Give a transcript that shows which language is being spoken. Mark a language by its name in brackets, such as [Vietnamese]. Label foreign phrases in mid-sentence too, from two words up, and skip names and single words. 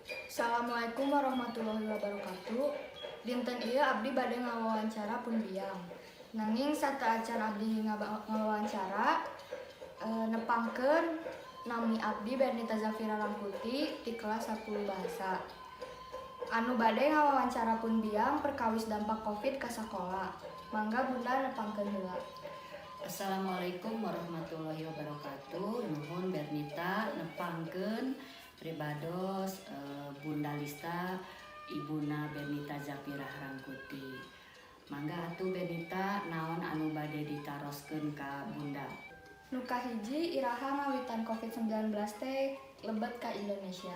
[Arabic] السلام عليكم ورحمة الله وبركاته. [Sundanese] Dinten ieu abdi bade ngawawancara pun biang. Nanging acara abdi ngawawancara nepangkeun nami abdi Bernita Zafira Rangkuti di kelas 10 bahasa. Anu bade ngawawancara pun biang perkawis dampak Covid ka sakola. Mangga Bunda nepangkeun heula. [Arabic] السلام عليكم ورحمة الله وبركاته. [Sundanese] Nuhun Bernita nepangkeun pribados Bunda Lista Ibuna Bernita Zafira Rangkuti. Mangga atuh Bernita naon anu bade ditaroskeun ka Bunda. Nu kahiji iraha ngawitan Covid-19 teh lebet ka Indonesia.